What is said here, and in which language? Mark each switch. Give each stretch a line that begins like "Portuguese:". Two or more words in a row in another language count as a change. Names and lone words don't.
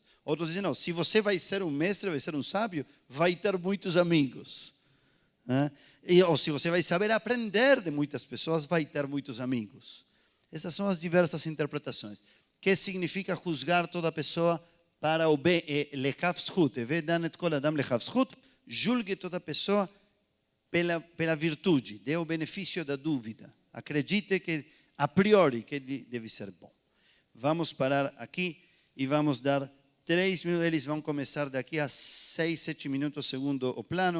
Portuguese: Outros dizem, não, se você vai ser um mestre, vai ser um sábio, vai ter muitos amigos. Ou se você vai saber aprender de muitas pessoas, vai ter muitos amigos. Essas são as diversas interpretações. O que significa juzgar toda pessoa para o bem?
Hebrew: לכף זכות. והוי דן את כל אדם לכף זכות.
Portuguese: Julgue toda pessoa pela virtude. Dê o benefício da dúvida. Acredite que, a priori, que deve ser bom. Vamos parar aqui e vamos dar 3 minutos. Eles vão começar daqui a 6, 7 minutos segundo o plano.